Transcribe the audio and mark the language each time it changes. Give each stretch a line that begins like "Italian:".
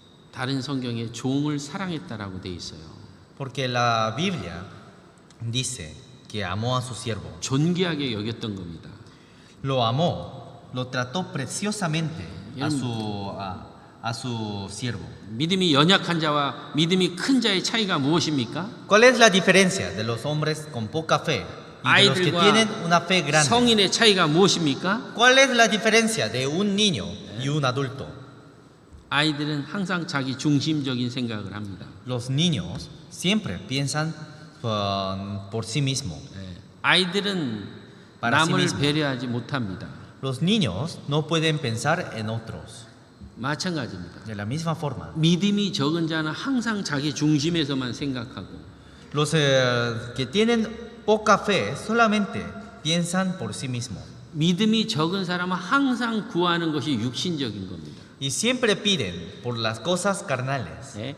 Korean: 다른 성경에 종을 사랑했다라고 돼 있어요.
Spanish: Porque la Biblia dice que amó a su siervo.
Korean: 존귀하게 여겼던 겁니다.
Spanish: Lo amó, lo trató preciosamente a su siervo.
Korean: 믿음이 연약한 자와 믿음이 큰 자의 차이가 무엇입니까?
Spanish: ¿Cuál es la diferencia de los hombres con poca fe y de los que tienen una fe grande?
Korean: 성인의 차이가 무엇입니까?
Spanish: ¿Cuál es la diferencia de un niño y un adulto?
Korean: 아이들은 항상 자기 중심적인 생각을 합니다.
Spanish: Los niños siempre piensan por sí mismos.
Korean: 아이들은
Spanish: Para sí
Korean: 남을
Spanish: mismo.
Korean: 배려하지 못합니다.
Spanish: Los niños no pueden pensar en otros.
Korean: 마찬가지입니다.
Spanish: De la misma forma,
Korean: 믿음이 적은 자는 항상 자기 중심에서만 생각하고
Spanish: los que tienen poca fe solamente piensan por sí mismos.
Korean: 믿음이 적은 사람은 항상 구하는 것이 육신적인 겁니다.
Spanish: Y siempre piden por las cosas carnales.